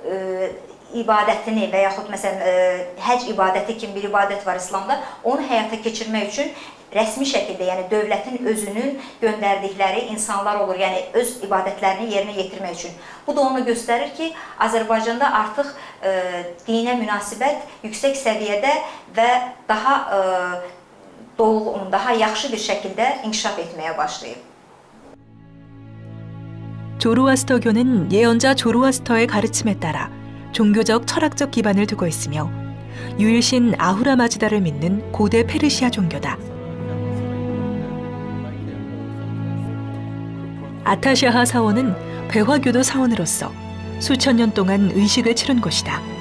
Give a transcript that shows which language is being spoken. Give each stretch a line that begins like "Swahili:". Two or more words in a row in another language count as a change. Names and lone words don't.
Azerbaijani: ibadətini və yaxud məsələn həc ibadəti kimi bir ibadət var İslamda, onu həyata keçirmək üçün rəsmi şəkildə, yəni dövlətin özünün göndərdikləri insanlar olur, yəni öz ibadətlərini yerinə yetirmək üçün. Bu da onu göstərir ki, Azərbaycanda artıq dinə münasibət yüksək səviyyədə və daha dolğun, daha yaxşı bir şəkildə inkişaf etməyə başlayıb.
Korean: 조로아스터교는 예언자 조로아스터의 가르침에 따라 종교적 철학적 기반을 두고 있으며 유일신 아후라 마즈다를 믿는 고대 페르시아 종교다. 아타샤하 사원은 배화교도 사원으로서 수천 년 동안 의식을 치른 곳이다.